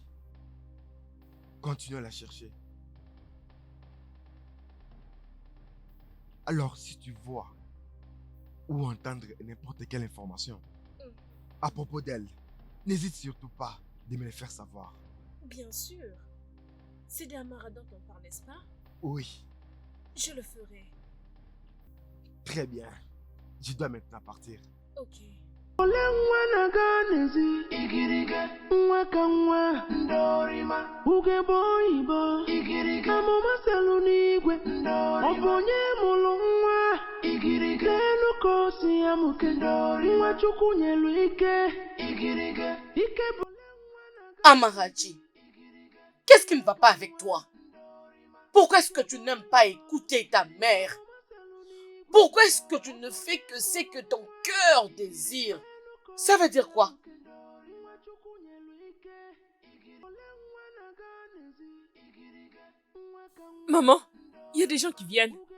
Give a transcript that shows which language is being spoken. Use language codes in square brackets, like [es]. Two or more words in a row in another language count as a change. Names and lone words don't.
[fr] Continuons à la chercher. Alors, si tu vois ou entendre n'importe quelle information à propos d'elle, n'hésite surtout pas de me le faire savoir. Bien sûr. C'est d'Amara dont on parle, n'est-ce pas? Oui, Je le ferai. très bien. Je dois maintenant partir. Ok. [ig] Ole nwa na-aga n'ezi igirige nwa ka nwa ndorima ugegbe oyibo igirige amụma selu n'igwe ọ bụ onye mụrụ nwa igirige elu ka o si ya mụke nwa Chukwu nyelu ike igirige ike bụ [fr] Amarachi, qu'est-ce qui ne va pas avec toi? Pourquoi est-ce que tu n'aimes pas écouter ta mère? Pourquoi est-ce que tu ne fais que ce que ton cœur désire? Ça veut dire quoi? Maman, il y a des gens qui viennent.